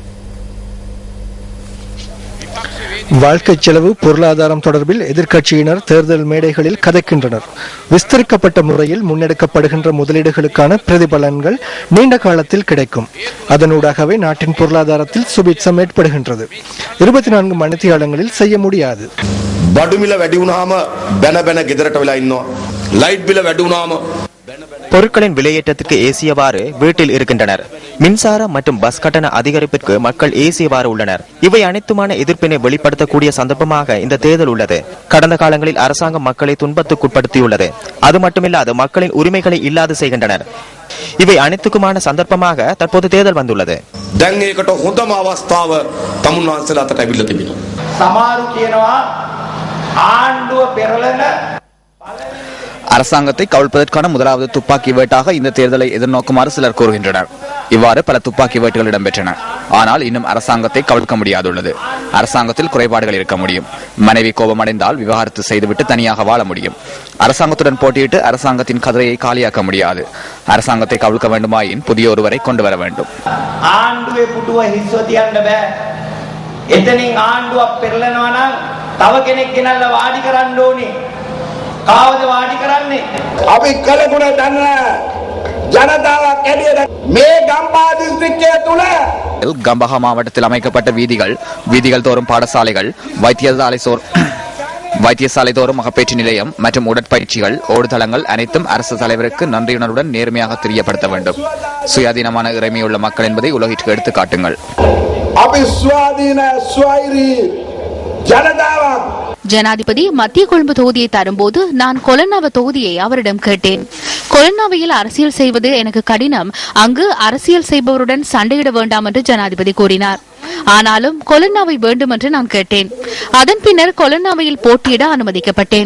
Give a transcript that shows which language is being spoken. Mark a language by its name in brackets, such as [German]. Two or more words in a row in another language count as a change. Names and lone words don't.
[Tamil] வாழ்க்கை செலவு பொருளாதாரம் தொடர்பில் எதிர்க்கட்சியினர் தேர்தல் மேடைகளில் கதைக்கின்றனர். விஸ்தரிக்கப்பட்ட முறையில் முன்னெடுக்கப்படுகின்ற முதலீடுகளுக்கான பிரதிபலன்கள் நீண்ட காலத்தில் கிடைக்கும். அதனூடாகவே நாட்டின் பொருளாதாரத்தில் சுபிட்சம் ஏற்படுகின்றது. 24 மணித்தியாலங்களில் செய்ய முடியாது. [Sinhala] බඩුමිල වැඩි වුණාම බැන බැන ගෙදරට වෙලා ඉන්නවා. ලයිට් බිල වැඩි වුණාම [Tamil] பொருட்களின் விலையேற்றத்திற்கு ஏசியவாறு வீட்டில் இருக்கின்றனர். மின்சார மற்றும் பஸ் கட்டண அதிகரிப்பிற்கு மக்கள் ஏசியவாறு உள்ளனர். இவை அனைத்துமான எதிர்ப்பினை வெளிப்படுத்தக்கூடிய சந்தர்ப்பமாக இந்த தேர்தல் உள்ளது. கடந்த காலங்களில் அரசாங்கம் மக்களை துன்பத்துக்குட்படுத்தியுள்ளது. அது மட்டுமில்லாது மக்களின் உரிமைகளை இல்லாது செய்கின்றனர். இவை அனைத்துக்குமான சந்தர்ப்பமாக தற்போது தேர்தல் வந்துள்ளது. [Sinhala] දැන් ඒකට හොඳම අවස්ථාව තමුන්වහන්සේලා අතට ඇවිල්ලා තිබෙනවා. සමහරු කියනවා ආණ්ඩුව පෙරලන [Tamil] அரசாங்கத்தை கவிழ்ப்பதற்கான முதலாவது துப்பாக்கி வேட்டாக இந்த தேர்தலை எதிர்நோக்குமாறு சிலர் கூறுகின்றனர். இவ்வாறு பல துப்பாக்கி வேட்டுகள் இடம்பெற்றன. ஆனால் இன்னும் அரசாங்கத்தை கவிழ்க்க முடியாதுள்ளது. அரசாங்கத்தில் குறைபாடுகள் இருக்க முடியும். மனைவி கோபமடைந்தால் விவாகரத்து செய்துவிட்டு தனியாக வாழ முடியும். அரசாங்கத்துடன் போட்டியிட்டு அரசாங்கத்தின் கதிரையை காலியாக்க முடியாது. அரசாங்கத்தை கவிழ்க்க வேண்டுமாயின் புதிய ஒருவரை கொண்டு வர வேண்டும். [Sinhala] ආණ්ඩුවේ පුටුව හිස්ව තියන්න බෑ. එතනින් ආණ්ඩුවක් පෙරලනවා නම් තව කෙනෙක් ගෙනල්ලා වාඩි කරන්න ඕනේ. කාවද වාඩි කරන්නේ? අපි කලගුණ දන්න ජනතාවක් ඇදියද මේ ගම්පා දිස්ත්‍රික්කය තුල [Tamil] கம்பஹா மாவட்டத்தில் அமைக்கப்பட்ட வீதிகள் தோறும் பாடசாலைகள், வைத்தியசாலை தோறும் மகப்பேற்று நிலையம் மற்றும் உடற்பயிற்சிகள், ஓடுதளங்கள் அனைத்தும் அரசு தலைவருக்கு நன்றியுணர்வுடன் நேர்மையாக தெரியப்படுத்த வேண்டும். சுயாதீனமான இறைமையுள்ள மக்கள் என்பதை உலகிற்கு எடுத்து காட்டுங்கள். [Sinhala] අපි ස්වාධීන ස්වෛරී ජනතාවක්. [Tamil] ஜனாதிபதி மத்திய கொழும்பு தொகுதியை தரும்போது நான் கொலன்னாவ தொகுதியை அவரிடம் கேட்டேன். கொலன்னாவையில் அரசியல் செய்வது எனக்கு கடினம், அங்கு அரசியல் செய்பவருடன் சண்டையிட வேண்டாம் என்று ஜனாதிபதி கூறினார். ஆனாலும் கொலன்னாவை வேண்டும் என்று நான் கேட்டேன். அதன் பின்னர் கொலன்னாவையில் போட்டியிட அனுமதிக்கப்பட்டேன்.